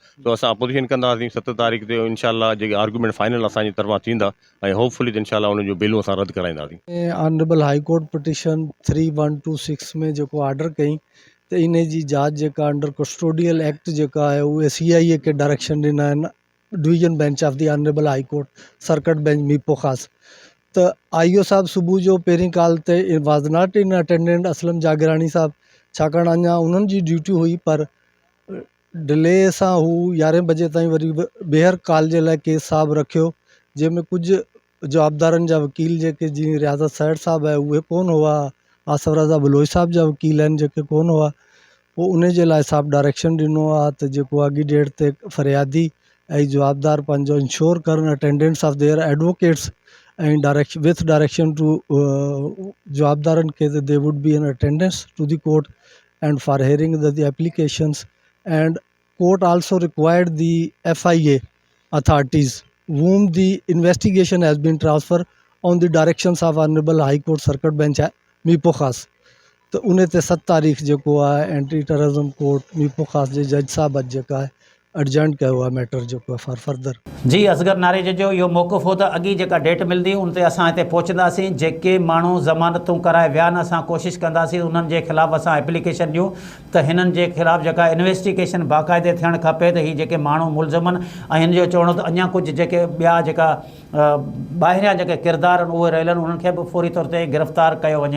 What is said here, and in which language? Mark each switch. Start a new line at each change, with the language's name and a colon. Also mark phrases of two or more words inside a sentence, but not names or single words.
Sindhi: तो असां अपोजिशन कंदासीं 7 तारीख़ ते इंशाल्लाह। जेके
English: argument final
Sindhi: असांजी तरफ़ां थींदा ऐं होपफुली इंशाल्लाह उनजो बेलूं असां रद्द कराईंदासीं।
English: Honourable High Court petition
Sindhi: 3126 में जेको ऑर्डर कई त इन जी जांच जेका
English: under custodial act
Sindhi: जेका आहे उहे CIA खे डायरेक्शन ॾिना आहिनि,
English: Division Bench of the Honourable High Court Circuit Bench मिरपु ख़ास।
Sindhi: त IO साहब सुबुह जो पहिरीं कॉल ते
English: was not in attendant
Sindhi: असलम जागरानी साहब, छाकाणि अञा उन्हनि जी ड्यूटी हुई, पर डिले सां हू 11 बजे ताईं वरी ॿीहर कॉल जे लाइ केस साहब रखियो, जंहिंमें कुझु जवाबदारनि जा वकील जेके जीअं रियाज़त सैड साहब आहे उहे कोन हुआ, आसिफ रज़ा बलोच साहब जा वकील आहिनि जेके कोन हुआ। पोइ उन जे लाइ साहब डायरेक्शन ॾिनो आहे त जेको अॻी डेट ते फ़रियादी ऐं जवाबदार पंहिंजो इंश्योर करनि
English: attendants of their advocates ऐं direction to
Sindhi: जवाबदारनि खे त
English: they would be an attendance to the court and for hearing the applications and court also required the FIA authorities whom the investigation has been transferred on the directions of Honorable High Court Circuit Bench है मीपो खास।
Sindhi: तो उन्हें ते 7 तारीख जेको आहे
English: anti terrorism court
Sindhi: मीपो खास जे जज साहब अॼु जेका आहे अर्जेंट कयो आहे मैटर जेको आहे
English: for further.
Sindhi: जी असगर नारेज जो इहो मौक़ुफ़ हो त अॻी जेका डेट मिलंदी उन ते असां हिते पहुचंदासीं। जेके माण्हू ज़मानतूं कराए विया आहिनि असां कोशिशि कंदासीं उन्हनि जे ख़िलाफ़ु असां एप्लीकेशन ॾियूं त हिननि जे ख़िलाफ़ु जेका इन्वेस्टिगेशन बाक़ाइदे थियणु खपे त हीअ जेके माण्हू मुलज़िम आहिनि ऐं हिन जो चवणो त अञा कुझु जेके ॿिया जेका ॿाहिरियां जेके किरदार आहिनि उहे रहियल आहिनि उन्हनि खे बि फौरी तौर ते गिरफ़्तार कयो वञे।